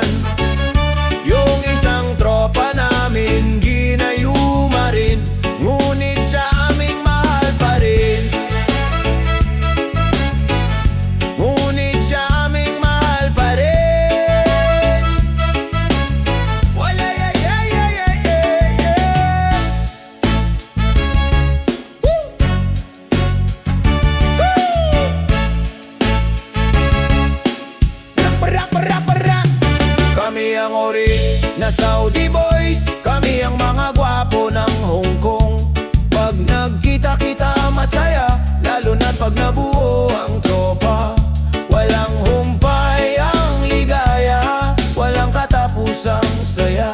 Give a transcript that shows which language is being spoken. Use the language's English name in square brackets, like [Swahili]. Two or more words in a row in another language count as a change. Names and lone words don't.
[Filipino] Yung isang tropa namin ginayuma rin, ngunit sa aming mahal pa rin. Ngunit sa aming mahal pa rin. Wala yeah yeah yeah yeah yeah yeah. Woo! Woo! Rap. Kami ang ori na [English] Saudi boys, [Filipino] kami ang mga gwapo ng Hong Kong. Pag nagkita-kita masaya, lalo na't pag nabuo ang tropa. Walang humpay ang ligaya, walang katapusang saya.